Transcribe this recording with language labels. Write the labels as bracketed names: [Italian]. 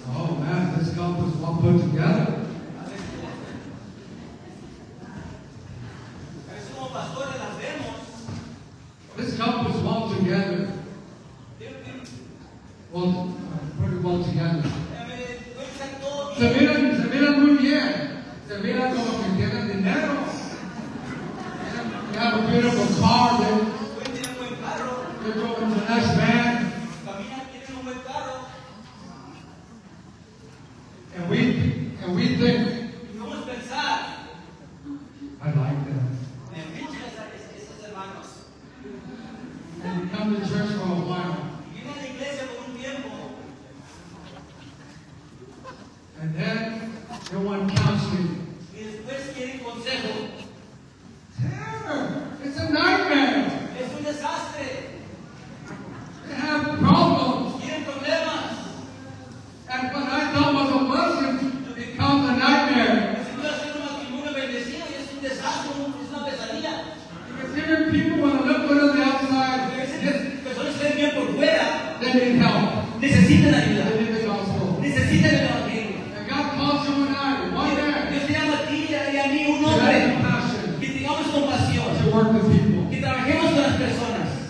[English] Oh man, this couple is well put together. [Spanish] así como pastores las vemos. [English] This couple is well together. Well, pretty well together. [Spanish] No están todos Se bien. miran muy bien. Se miran como que tienen dinero. [English] They have a beautiful car. [Spanish] Hoy tienen buen carro. [English] They're going to the next man. [Spanish] Caminan, tienen un buen carro. [English] And we think, [Spanish] Y vamos a pensar. [English] I like them. [Spanish] Me gustan esos hermanos. [English] And we come to church for a while. [Spanish] Vienen a la iglesia por un tiempo. [English] And then they want counseling. [Spanish] Y después quieren consejo. [English] Terror! It's a nightmare. [Spanish] Es un desastre. [English] They have problems. [Spanish] Tienen problemas. [English] And what I thought was a blessing becomes a nightmare. [Spanish] Si tú haces un matrimonio bendecido y es un desastre, es una pesadilla. [English] Because even people want to look good on the outside. [Spanish] A veces personas se ven bien por fuera. [English] They need help. [Spanish] Necesitan ayuda. [English] They need the gospel. [Spanish] Necesitan el evangelio. [English] And God calls you and I, one man, [Spanish] Dios te llama a ti y a mí, un [English] to have [Spanish] hombre, [English] compassion, [Spanish] que tengamos compasión, [English] to work with people. [Spanish] que trabajemos con las personas.